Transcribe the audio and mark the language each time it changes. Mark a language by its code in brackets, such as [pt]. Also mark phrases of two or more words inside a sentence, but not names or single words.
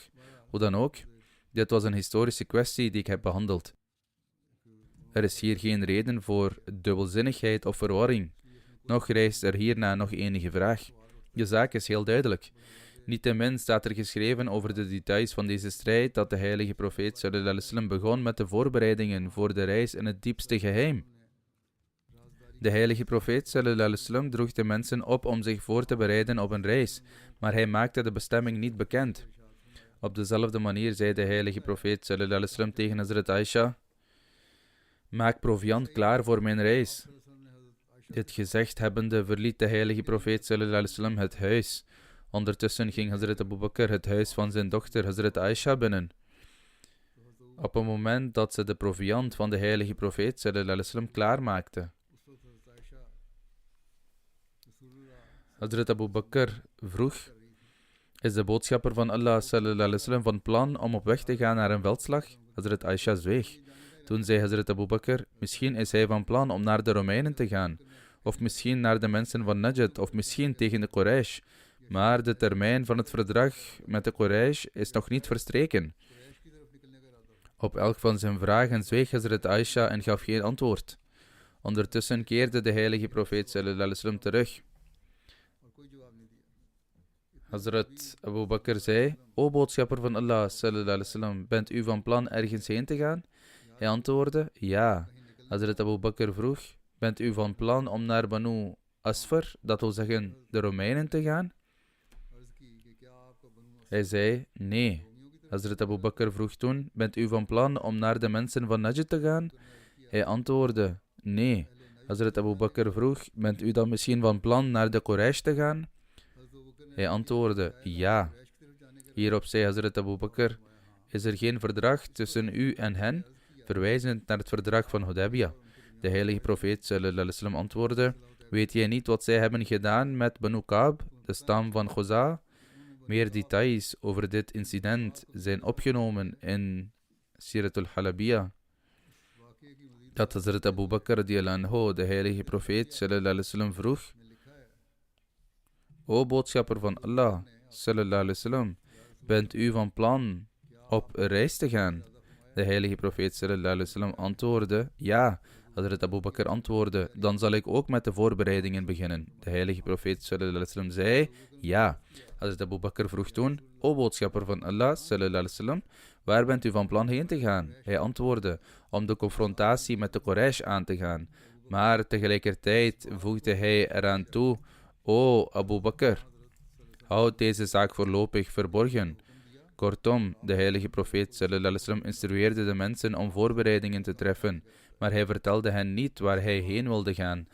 [nl] Hoe dan ook, dit was een historische kwestie die ik heb behandeld. Er is hier geen reden voor dubbelzinnigheid of verwarring. Nog rijst er hierna nog enige vraag. De zaak is heel duidelijk. Niettemin staat er geschreven over de details van deze strijd dat de heilige profeet [ar] صلى الله عليه وسلم [nl] begon met de voorbereidingen voor de reis in het diepste geheim. De heilige profeet [ar] صلى الله عليه وسلم [nl] droeg de mensen op om zich voor te bereiden op een reis, maar hij maakte de bestemming niet bekend. Op dezelfde manier zei de heilige profeet [ar] صلى الله عليه وسلم [nl] tegen Hazrat Aisha, maak proviand klaar voor mijn reis. Dit gezegd hebbende verliet de heilige profeet [ar] صلى الله عليه وسلم [nl] het huis. Ondertussen ging Hazrat Abu Bakr het huis van zijn dochter Hazrat Aisha binnen. Op het moment dat ze de proviand van de heilige profeet [ar] صلى الله عليه وسلم [nl] klaarmaakte. Hazrat Abu Bakr vroeg, is de boodschapper van Allah [ar] صلى الله عليه وسلم [nl] van plan om op weg te gaan naar een veldslag? Hazrat Aisha zweeg. Toen zei Hazrat Abu Bakr, misschien is hij van plan om naar de Romeinen te gaan, of misschien naar de mensen van Najd, of misschien tegen de Quraysh. Maar de termijn van het verdrag met de Quraysh is nog niet verstreken. Op elk van zijn vragen zweeg Hazrat Aisha en gaf geen antwoord. Ondertussen keerde de heilige profeet [ar] صلى الله عليه وسلم [nl] terug. Hazrat Abu Bakr zei, o boodschapper van Allah [ar] صلى الله عليه وسلم, [nl] bent u van plan ergens heen te gaan? Hij antwoordde, ja. Hazrat Abu Bakr vroeg, bent u van plan om naar Banu Asfar, dat wil zeggen de Romeinen, te gaan? Hij zei, nee. Hazrat Abu Bakr vroeg toen, bent u van plan om naar de mensen van Najd te gaan? Hij antwoordde, nee. Hazrat Abu Bakr vroeg, bent u dan misschien van plan naar de Quraysh te gaan? Hij antwoordde, ja. Hierop zei Hazrat Abu Bakr, is er geen verdrag tussen u en hen? Verwijzend naar het verdrag van Hudaybiyah. De heilige profeet [ar] صلى الله عليه وسلم [nl] antwoordde, weet jij niet wat zij hebben gedaan met Banu Ka'b, de stam van Khuza? Meer details over dit incident zijn opgenomen in Siratul Halabiyah. Dat Hazrat Abu Bakr [ar] رضي الله عنه [nl] de heilige profeet [ar] صلى الله عليه وسلم [nl] vroeg, O boodschapper van Allah [ar] صلى الله عليه وسلم, [nl] bent u van plan op reis te gaan? De heilige profeet [ar] صلى الله عليه وسلم [nl] antwoordde, ja. Hazrat Abu Bakr antwoordde, dan zal ik ook met de voorbereidingen beginnen. De heilige profeet [ar] صلى الله عليه وسلم [nl] zei, ja. Hazrat Abu Bakr vroeg toen, O boodschapper van Allah [ar] صلى الله عليه وسلم, [nl] waar bent u van plan heen te gaan? Hij antwoordde, om de confrontatie met de Quraysh aan te gaan. Maar tegelijkertijd voegde hij eraan toe, O Abu Bakr, houd deze zaak voorlopig verborgen. Kortom, de heilige profeet [ar] صلى الله عليه وسلم [nl] instrueerde de mensen om voorbereidingen te treffen, maar hij vertelde hen niet waar hij heen wilde gaan.